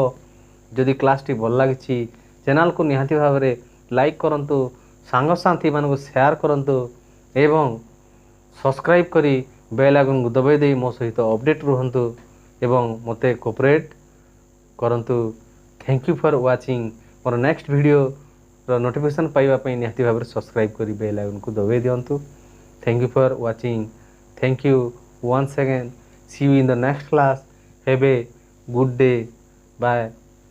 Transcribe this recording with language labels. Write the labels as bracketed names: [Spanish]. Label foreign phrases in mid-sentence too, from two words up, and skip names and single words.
[Odia] ଯଦି କ୍ଲାସ ଟି ଭଲ ଲାଗିଛି ଚ୍ୟାନେଲ କୁ ନିହାତି ଭାବରେ ଲାଇକ କରନ୍ତୁ ସାଙ୍ଗ ସାଥୀ ମାନଙ୍କୁ ସେୟାର କରନ୍ତୁ ଏବଂ ସବସ୍କ୍ରାଇବ କରି [English] bell icon [Odia] କୁ ଦବାଇ ଦେ ମୋ ସହିତ ଅପଡେଟ ରହନ୍ତୁ ଏବଂ ମତେ କୋଅପରେଟ କରନ୍ତୁ। [English] thank you for watching. [Odia] ମୋର [English] next video [Odia] ର ନୋଟିଫିକେସନ ପାଇବା ପାଇଁ ନିହାତି ଭାବରେ ସବସ୍କ୍ରାଇବ କରି [English] bell icon [Odia] କୁ ଦବାଇ ଦିଅନ୍ତୁ। [English] thank you for watching। thank you once again। See you in the next class। Have a good day। Bye।